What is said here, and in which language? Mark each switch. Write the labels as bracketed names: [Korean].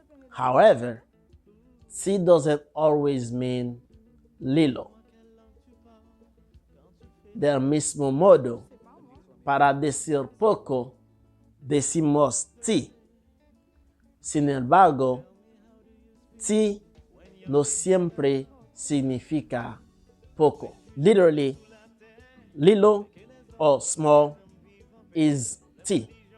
[English] However, ti doesn't always mean little. [Spanish] Del mismo modo, para decir poco, decimos ti. Sin embargo, ti no siempre significa poco. [English] Literally, little or small is ti.